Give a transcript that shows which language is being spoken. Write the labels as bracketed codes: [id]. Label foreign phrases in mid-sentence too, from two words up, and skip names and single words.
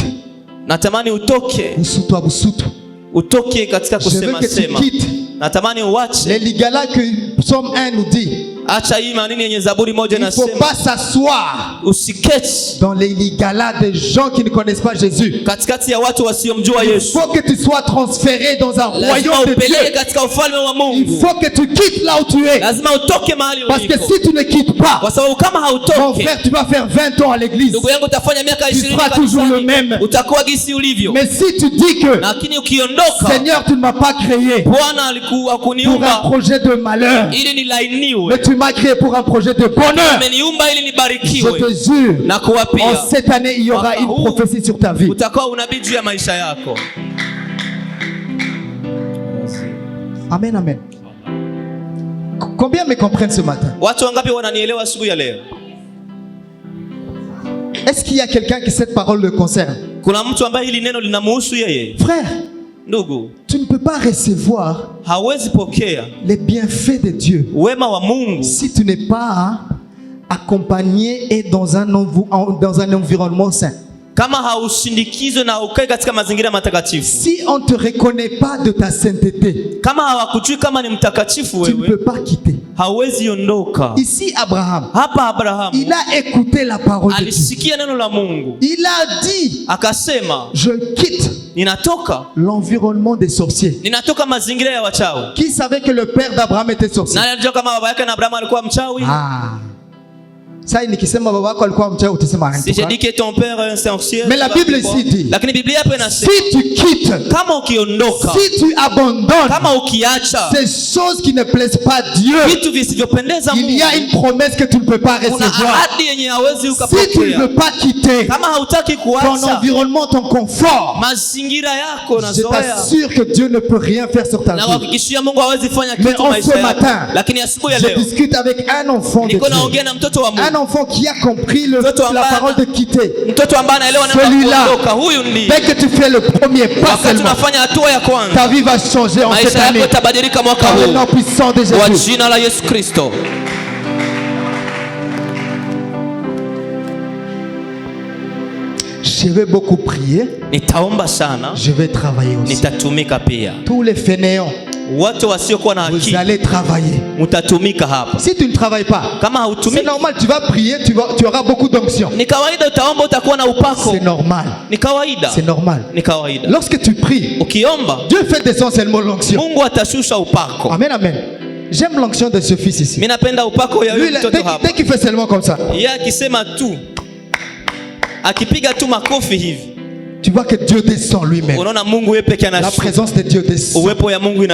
[sw] natamani utoke, Busutu. utoke katika [fr] Je veux [sw] kusema [fr] que tu [sw] sema. [fr] quittes [sw] Natamani uache, [fr] les ligala que Psaume 1 nous dit. [sw] acha hii maneno yenye Zaburi moja [fr] Il ne faut [sw] inasema, [fr] pas s'asseoir [sw] usiketi [fr] dans les ligala des gens qui ne connaissent pas Jésus. [sw] katikati ya watu wasiomjua [fr] Il [sw] Yesu. [fr] faut que tu sois transféré dans un [sw] Lazima [fr] royaume de [sw] upeleke [fr] Dieu. [sw] katika ufalme wa [fr] Il [sw] Mungu. [fr] faut que tu quittes là où tu es. [sw] Lazima utoke mahali [fr] Parce que [sw] uliko, [fr] si tu ne quittes pas, [sw] kwa sababu kama [fr] mon [sw] hautoke, [fr] frère, tu vas faire 20 ans à l'église. [sw] ndugu yangu, utafanya miaka [fr] Tu [sw] 20 [fr] seras toujours le même. [sw] utakuwa gisi ulivyo. [fr] Mais si tu dis que, [sw] Lakini ukiondoka, [fr] Seigneur, tu ne m'as pas créé [sw] Bwana alikuwa [fr] pour un [sw] kuniumba [fr] projet de malheur, [sw] ili nilainiwe, [fr] mais tu m'as créé pour un projet de bonheur. [sw] ameniumba ili [fr] Je [sw] nibarikiwe. [fr] te jure, [sw] Na kuwapia [fr] en cette année, il y aura une prophétie sur ta vie. [sw] utakuwa unabii juu ya maisha yako. [fr] Amen, amen. Combien me comprennent ce matin? [sw] Watu wangapi wananielewa siku ya leo? [fr] Est-ce qu'il y a quelqu'un qui cette parole le concerne? [sw] Kuna mtu ambaye hili neno linamhusu yeye? [fr] Frère, [sw] ndugu, [fr] tu ne peux pas recevoir [sw] hawezi pokea [fr] les bienfaits de Dieu [sw] wema wa Mungu [fr] si tu n'es pas accompagné et dans un environnement sain. [sw] kama hausindikizwe na ukae katika mazingira matakatifu. [fr] Si on te reconnaît pas de ta sainteté, [sw] kama hawakujui kama ni mtakatifu [fr] tu ne [sw] wewe, [fr] peux pas quitter. [sw] hauwezi ondoka. [fr] Ici Abraham, [sw] Hapa Abrahamu [fr] il a écouté la parole de Dieu. [sw] alisikia neno la Mungu, [fr] Il a dit, [sw] akasema [fr] je quitte [sw] ninatoka [fr] l'environnement des sorciers. [sw] mazingira ya wachawi. [fr] Qui savait que le père d'Abraham était sorcier? [sw] Nani alijua kama baba yake na Abrahamu alikuwa mchawi? Ça nikisema baba yako alikuwa mchawi utasema [fr] Si j'ai dit que ton père est un sorcier. Mais la Bible ici dit, [sw] lakini Biblia hapa inasema [fr] si tu quittes, [sw] kama ukiondoka, [fr] si tu abandonnes [sw] kama ukiacha [fr] ces choses qui ne plaisent pas Dieu, [sw] vitu visivyopendeza Mungu, [fr] il y a une promesse que tu ne peux pas [sw] kuna [fr] recevoir. [sw] ahadi yenye hawezi [fr] Si tu ne [sw] ukapokea. [fr] veux pas quitter [sw] Kama hautaki [fr] ton [sw] kuacha [fr] environnement, ton confort, [sw] mazingira yako na [fr] je [sw] zoea, [fr] t'assure que Dieu ne peut rien faire sur ta [sw] na [fr] vie. [sw] kuhakikishia Mungu hawezi fanya [fr] Mais [sw] kitu [fr] en [sw] maisha [fr] ce [sw] yako. [fr] matin, [sw] Lakini asubuhi ya [fr] je [sw] leo [fr] discute avec un enfant de [sw] niko [fr] Dieu, [sw] naongea na mtoto wa [fr] un [sw] Mungu, [fr] enfant qui a compris [sw] Mtoto [fr] la [sw] ambaye [fr] parole de quitter. [sw] mtoto ambaye anaelewa neno [fr] Celui-là, [sw] la kuondoka. Huyu ndiye [fr] dès que tu fais le premier pas [sw] wakati [fr] seulement, [sw] unafanya hatua ya kwanza, [fr] ta vie va changer en cette [sw] maisha yako [fr] année. [sw] yatabadilika mwaka [fr] Par le [sw] huu [fr] nom puissant de [sw] kwa [fr] Jésus. [sw] jina la Yesu Kristo. [fr] Je vais beaucoup prier. [sw] Nitaomba sana, [fr] Je vais travailler aussi. [sw] nitatumika pia. [fr] Tous les fainéants, [sw] Watu wasiokuwa na [fr] vous [sw] akili [fr] allez travailler. [sw] mtatumika hapa. [fr] Si tu ne travailles pas, [sw] Kama [fr] c'est [sw] hautumiki, [fr] normal, tu vas prier, tu auras beaucoup d'onction. [sw] ni kawaida utaomba, utakuwa na upako. [fr] C'est normal. [sw] Ni kawaida, [fr] C'est normal. [sw] ni kawaida. [fr] Lorsque tu pries, [sw] Ukiomba, [fr] Dieu fait descendre seulement l'onction. [sw] Mungu atashusha upako. [fr] Amen, amen. J'aime l'onction de ce fils ici. [sw] Mimi napenda upako ya [fr] Lui, [sw] huyu mtoto hapa. [fr] dès qu'il fait seulement comme ça, [sw] Yeye akisema tu, akipiga tu makofi hivi, [fr] tu vois que Dieu descend lui-même. [sw] unaona Mungu yeye peke [fr] La [sw] anashuka. [fr] présence de Dieu descend. [sw] Uwepo ya Mungu